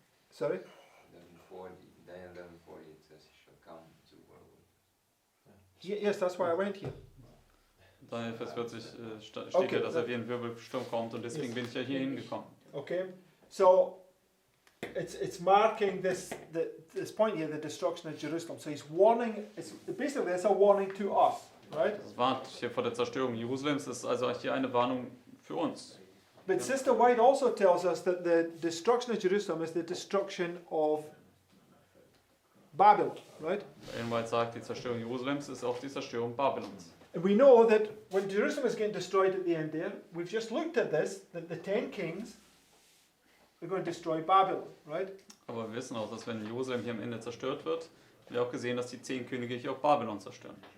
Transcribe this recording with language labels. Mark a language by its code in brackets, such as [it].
[en] Sorry? Daniel 11:40, it says he shall come to whirlwind. Yes, that's why I went here. [de] Daniel Vers 40 steht [en] Okay, [de] ja, dass er wie ein Wirbelsturm kommt und deswegen bin ich ja hier hingekommen. [en] Okay, so it's marking this point here, the destruction of Jerusalem. So he's warning. It's a warning to us, right? [de] Das warnt hier vor der Zerstörung Jerusalems. Das ist also hier eine Warnung für uns. [en] But Sister White also tells us that the destruction of Jerusalem is the destruction of Babylon, right? [de] Ellen White sagt, die Zerstörung Jerusalems ist auch die Zerstörung Babylons. [en] And we know that when Jerusalem is getting destroyed at the end there, we've just looked at this, that the 10 kings are going to destroy Babylon, right? [de] Aber wir wissen auch, dass wenn Jerusalem hier am Ende zerstört wird, haben wir auch gesehen, dass die 10 Könige hier auch Babylon zerstören.